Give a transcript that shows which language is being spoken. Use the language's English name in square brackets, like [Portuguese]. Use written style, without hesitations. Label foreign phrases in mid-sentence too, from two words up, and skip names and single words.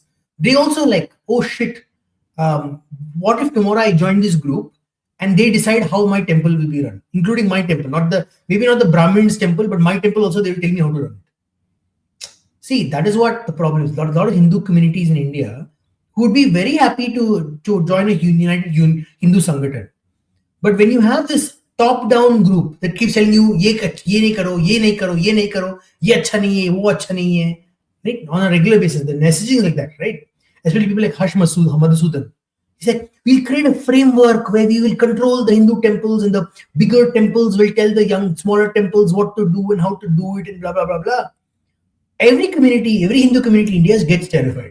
[English] They also like, oh shit, what if tomorrow I join this group and they decide how my temple will be run, including my temple, maybe not the Brahmin's temple, but my temple also, they will tell me how to run it. See, that is what the problem is. A lot of Hindu communities in India who would be very happy to join a united Hindu Sangathan. But when you have this top-down group that keeps telling you, [Hindi] ये नहीं करो, ये नहीं करो, ये नहीं करो, ये अच्छा नहीं है, वो अच्छा नहीं है, [English] right? On a regular basis, the messaging is like that, right? Especially people like Harsh Madhusudan. He said, we'll create a framework where we will control the Hindu temples, and the bigger temples will tell the smaller temples what to do and how to do it, and blah, blah, blah, blah. Every Hindu community in India gets terrified.